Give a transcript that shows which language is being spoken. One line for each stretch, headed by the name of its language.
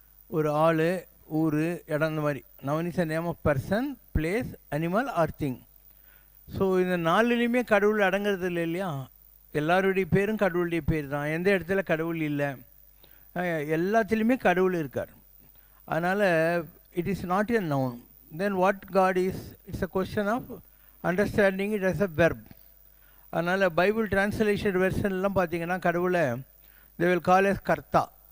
Tamil: ஒரு ஆள், ஊர், இடம், இந்த மாதிரி.
English: Noun is a name of person, place, animal or thing.
Tamil: So இந்த நாலுலேயுமே கடவுள் அடங்கிறது இல்லை இல்லையா? எல்லாருடைய பேரும் கடவுளுடைய பேர் தான். எந்த இடத்துல கடவுள் இல்லை, எல்லாத்துலேயுமே கடவுள் இருக்கார். அதனால்
English: It is not a noun. Then what God is? It's a question of understanding it as a verb.
Tamil: அதனால் பைபிள் டிரான்ஸ்லேஷன் வெர்ஷன்லாம் பார்த்தீங்கன்னா கடவுளை
English: they will call as
Tamil: கர்த்தா.